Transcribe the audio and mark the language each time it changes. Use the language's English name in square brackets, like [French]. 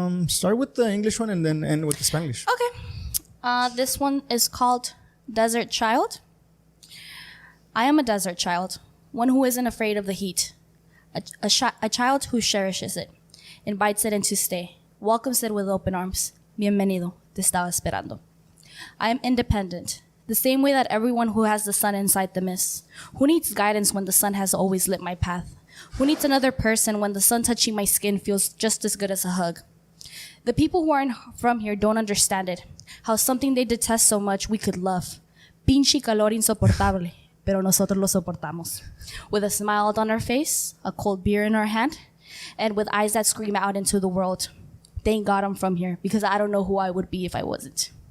[English] Start with the English one and then end with the Spanglish. Okay. This one is called Desert Child. I am a desert child, one who isn't afraid of the heat. A child who cherishes it, invites it in to stay, welcomes it with open arms. [Spanish] Bienvenido, te estaba esperando. [English] I am independent, the same way that everyone who has the sun inside them is. Who needs guidance when the sun has always lit my path? Who needs another person when the sun touching my skin feels just as good as a hug? The people who aren't from here don't understand it. How something they detest so much we could love. [Spanish] Pinche calor insoportable, pero nosotros lo soportamos. [English] With a smile on our face, a cold beer in our hand, and with eyes that scream out into the world. Thank God I'm from here, because I don't know who I would be if I wasn't.